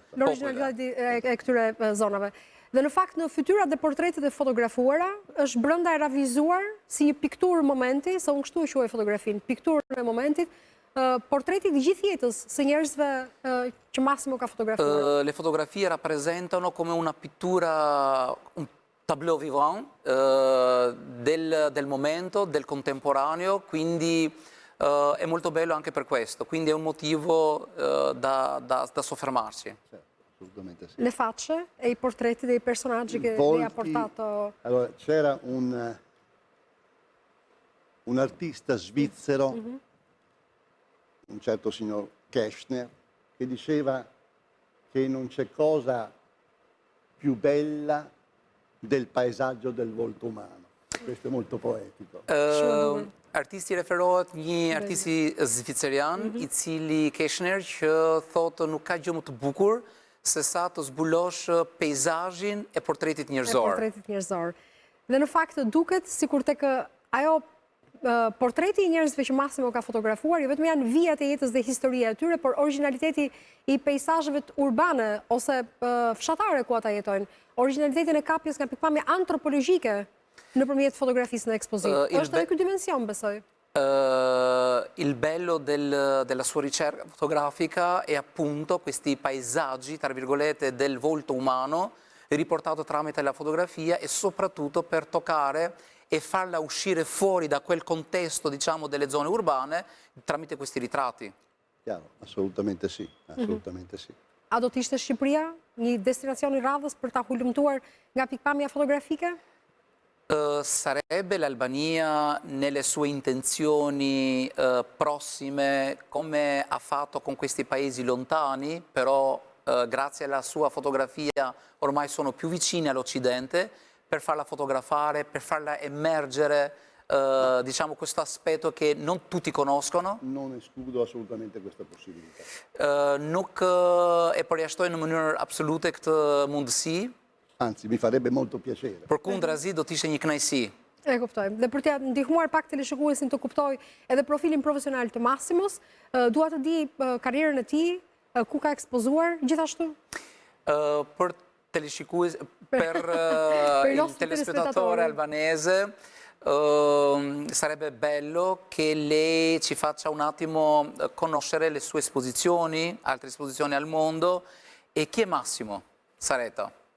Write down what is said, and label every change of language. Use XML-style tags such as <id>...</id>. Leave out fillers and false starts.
<sq>Origjinalitetin e këtyre zonave. Dhe në fakt në fytyrat dhe portretet e fotografuara është brenda e ravizuar si një pikturë momenti, se unë kështu e quaj fotografinë, pikturë e momentit, portretit gjithë jetës së njerëzve që Massimo ka fotografuar.</sq> <it>Le fotografie rappresentano come una pittura, un tableau vivant del momento, del contemporaneo, quindi è molto bello anche per questo, quindi è un motivo da soffermarsi. Assolutamente sì. Le facce e i portretti dei personaggi che lei ha portato. Allora, c'era un artista svizzero, un certo signor Keshner, che diceva che non c'è cosa più bella del paesaggio del volto umano. Questo è molto poetico.</it> <sq>Artisti referohet një artisti zvicerian, i cili Keshner, që thotë nuk ka gjë më të bukur se sa të zbulosh peizazhin e portretit njerëzor. Dhe në fakt duket sikur tek ajo portreti i njerëzve që Massimo ka fotografuar, jo vetëm janë vijat e jetës dhe historia e tyre, por origjinaliteti i peizazheve urbane ose fshatare ku ata jetojnë, origjinalitetin e kapjes nga pikpamje antropologjike nëpërmjet fotografisë në ekspozitë. Është edhe ky dimension, besoj.</sq> <it>Il bello della sua ricerca fotografica è appunto questi paesaggi, tra virgolette, del volto umano riportato tramite la fotografia e soprattutto per toccare e farla uscire fuori da quel contesto, diciamo, delle zone urbane tramite questi ritratti. Chiaro, assolutamente sì, assolutamente sì.</it> <sq>A do të ishte Shqipëria një destinacion I radhës për ta hulumtuar nga pikpamja fotografike?</sq> <it>Sarebbe l'Albania nelle sue intenzioni prossime, come ha fatto con questi paesi lontani, però grazie alla sua fotografia ormai sono più vicini all'Occidente, per farla fotografare, per farla emergere, diciamo, questo aspetto che non tutti conoscono. Non escludo assolutamente questa possibilità.</it> <sq>Nuk e përjashtoj në mënyrë absolute këtë mundësi.</sq> <it>Anzi, mi farebbe molto piacere.</it> <sq>Përkundrazi do të ishte një kënaqësi. E kuptoj. Dhe për t'ia ndihmuar pak teleshikuesin të kuptoj edhe profilin profesional të Massimos, dua të di karrierën e tij, ku ka ekspozuar gjithashtu?</sq> <it>Per teleshikues, per il telespettatore albanese, sarebbe bello che lei ci faccia un attimo conoscere le sue esposizioni, altre esposizioni al mondo, e chi è Massimo Sareta?</it>